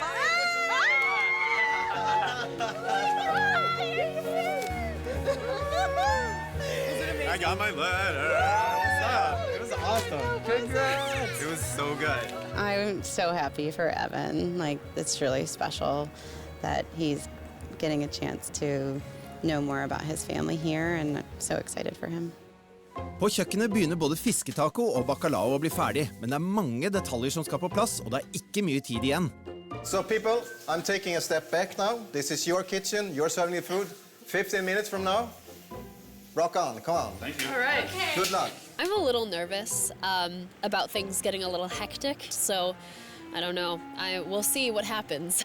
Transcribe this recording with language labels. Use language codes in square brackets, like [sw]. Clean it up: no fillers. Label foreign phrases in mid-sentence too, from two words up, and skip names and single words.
[en] I got my letter. What's up? It was awesome. Congrats. It was so good. I'm so happy for Evan. Like, it's really special that he's getting a chance to know more about his family here, and I'm so excited for him. [no] På kjøkkenet begynner både fisketaco og bacalao å bli ferdig, men det er mange detaljer som skal på plass, og det er ikke mye tid igjen. [en] So people, I'm taking a step back now. This is your kitchen, you're serving the food. 15 minutes from now, rock on, come on. Thank you. All right. Good luck. I'm a little nervous about things getting a little hectic, so I don't know. We'll see what happens.